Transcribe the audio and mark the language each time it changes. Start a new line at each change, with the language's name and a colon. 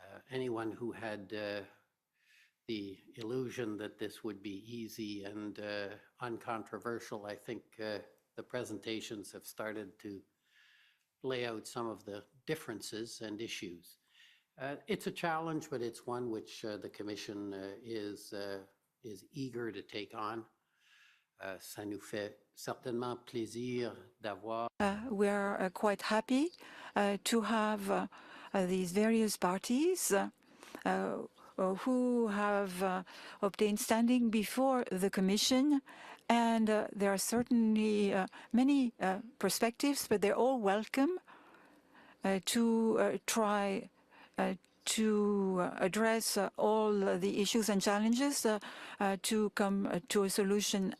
English: Anyone who had the illusion that this would be easy and uncontroversial, I think the presentations have started to lay out some of the differences and issues. It's a challenge, but it's one which the Commission is eager to take on.
French: Ça nous fait certainement plaisir d'avoir.
English: We are quite happy to have these various parties who have obtained standing before the Commission. And there are certainly many perspectives, but they're all welcome to try to address all the issues and challenges to come to a solution.